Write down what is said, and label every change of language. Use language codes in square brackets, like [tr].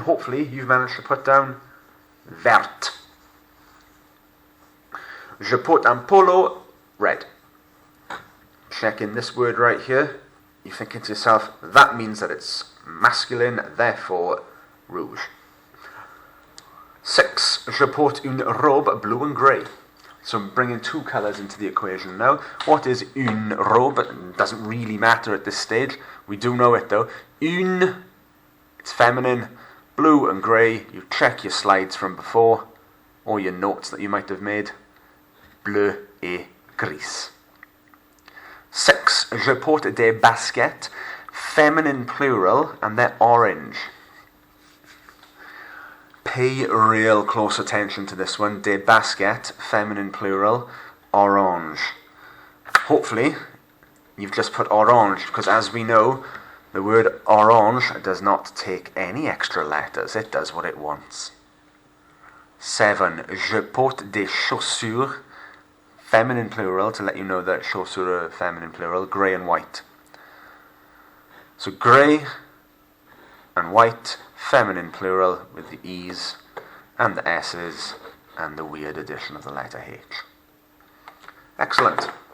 [en] Hopefully, you've managed to put down [fr] verte. Je porte un polo [en] red. Checking this word right here. You're thinking to yourself, that means that it's masculine, therefore rouge. 6. [fr] Je porte une robe [en] blue and grey. So I'm bringing 2 colours into the equation now. What is [fr] une robe? [en] It doesn't really matter at this stage. We do know it though. [fr] Une, [en] it's feminine. Blue and grey, you check your slides from before, or your notes that you might have made. [fr] Bleu et gris. 6. Je porte des baskets. [en] Feminine plural, and they're orange. Pay real close attention to this one. [fr] Des baskets, [en] feminine plural, orange. Hopefully, you've just put orange, because as we know, the word orange does not take any extra letters. It does what it wants. 7. [fr] Je porte des chaussures. [en] Feminine plural, to let you know that chaussures are feminine plural, grey and white. So grey and white, feminine plural with the E's and the S's and the weird addition of the letter H. Excellent.